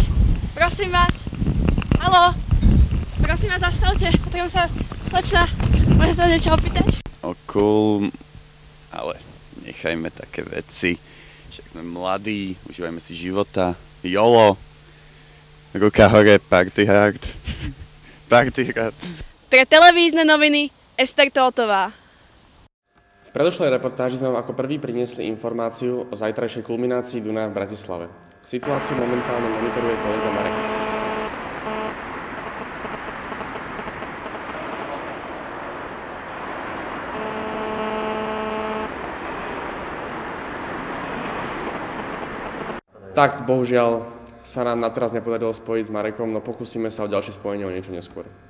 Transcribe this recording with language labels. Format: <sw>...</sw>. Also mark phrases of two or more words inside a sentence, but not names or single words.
<sk>Prosím vás. Haló? Prosím vás, zastavte. Potrebujem sa vás, slečna. Môžete sa niečo opýtať? Ale nechajme také veci. Však sme mladí, užívajme si života. YOLO. Ruka hore,</sk> <en>party hard. Party hard.</en> <sk>Pre televízne noviny Ester Tótová. V predošlej reportáži sme vám ako prvý priniesli informáciu o zajtrajšej kulminácii Dunaja v Bratislave. Situáciu momentálne monitoruje kolega Marek. Tak, bohužiaľ, sa nám na teraz nepodarilo spojiť s Marekom, no pokúsime sa o ďalšie spojenie o niečo neskôr.</sk>